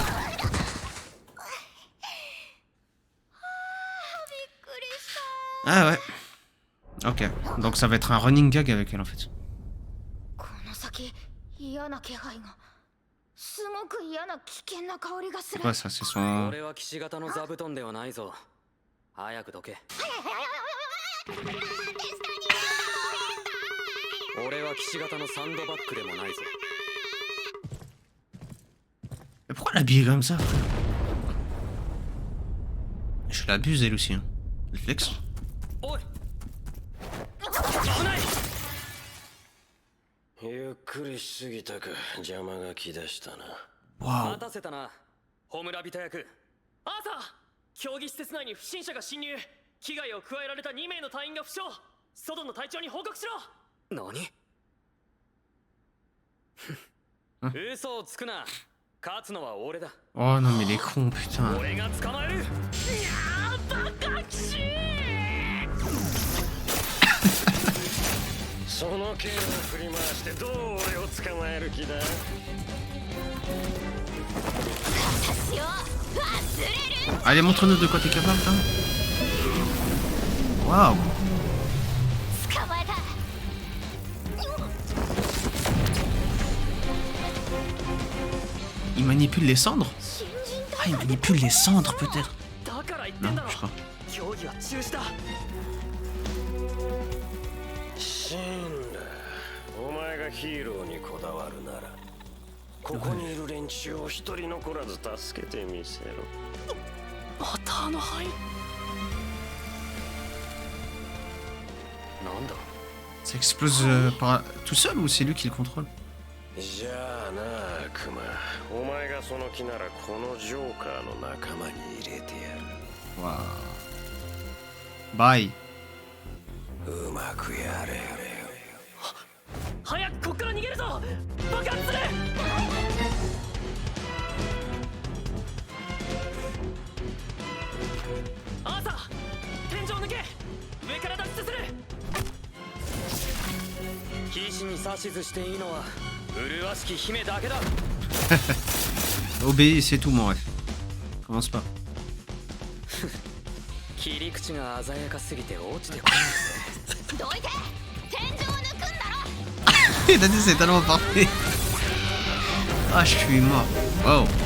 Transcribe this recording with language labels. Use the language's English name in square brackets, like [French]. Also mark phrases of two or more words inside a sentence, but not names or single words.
[French] Ah ouais. Ok. Donc ça va être un [English] running gag [French] avec elle en fait. C'est quoi ça? C'est son. [Japanese] 俺は騎士型の座布団ではないぞ。早くどけ。俺は騎士型のサンドバッグでもないぞ。 [French] Mais pourquoi l'habiller comme ça? Je l'abuse elle aussi. Hein. Le flex. Waouh. [Japanese] 待たせたな。ホムラビト役。アーサー、競技施設内に不審者が侵入。危害を加えられた2名の隊員が負傷。外の隊長に報告しろ。何？嘘をつくな。勝つのは俺だ。 [French] Oh non mais les cons putain. [Japanese] 俺が捕まえる。いやー、バカ騎士。その剣を振り回してどう俺を捕まえる気だ。 [French] Allez, montre-nous de quoi t'es capable, hein. Waouh. Il manipule les cendres? Ah, il manipule les cendres peut-être. Non, je sais pas. [Japanese] シンラ、お前がヒーローにこだわるならここにいる連中を一人残らず助けてみせろ。またあの灰。なんだ [French] Ça explose tout seul ou c'est lui qui le contrôle? [Japanese] じゃあな、クマ、お前がその気ならこのジョーカーの仲間に入れてやる。 [French] Waouh. Bye. [Japanese] うまくやれ。早くこっから逃げるぞ。爆発する。アーサー、天井抜け。上から脱出する。騎士に指図していいのは麗しき姫だけだ。 [French] Obéis, c'est tout mon ref. Commence pas. [Japanese] 切り口が鮮やかすぎて落ちてこないぜ。どいて、天井を抜くんだろ。 [French] Il a dit c'est tellement parfait. Ah, je suis mort. Wow.